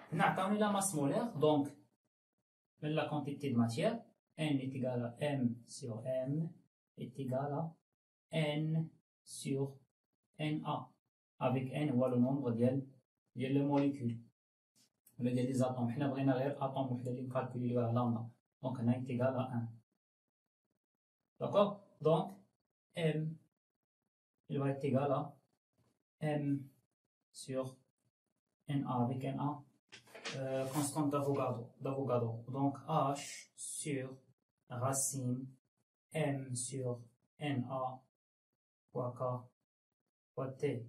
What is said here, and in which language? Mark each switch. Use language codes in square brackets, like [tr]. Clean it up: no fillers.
[ar] هنا عطاوني [fr] لا ماس مولير donc من la quantité de matière N est égal à M sur M est égal à N sur Na avec N هو le nombre [ar] ديال les molécules ولا ديال [fr] les atomes. [ar] حنا بغينا غير atome وحده اللي نكالكوليوها لامدا donc هنا [fr] est égal à 1. D'accord? Donc M il va être égal à M sur Na avec Na constante d'Avogadro. Donc H sur racine M sur Na fois K fois T.